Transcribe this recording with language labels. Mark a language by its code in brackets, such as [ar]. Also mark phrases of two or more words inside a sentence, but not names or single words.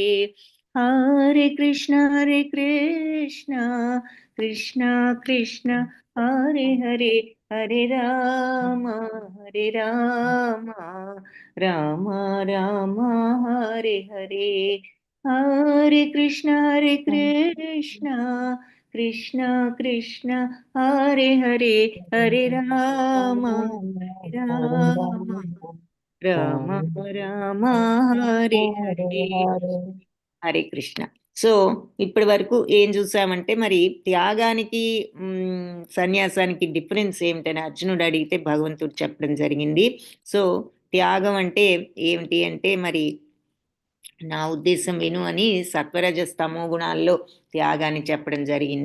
[sa] हरे कृष्णा कृष्णा कृष्णा हरे हरे, हरे राम राम राम हरे हरे. हरे कृष्णा कृष्णा कृष्णा हरे हरे, हरे राम राम हरे हरे. [te] హరే కృష్ణ. సో ఇప్పటి వరకు ఏం చూసామంటే, మరి త్యాగానికి సన్యాసానికి డిఫరెన్స్ ఏమిటని అర్జునుడు అడిగితే భగవంతుడు చెప్పడం జరిగింది. సో త్యాగం అంటే ఏమిటి అంటే, మరి నా ఉద్దేశం విను అని సత్వరజస్తమో గుణాల్లో త్యాగాన్ని చెప్పడం జరిగింది.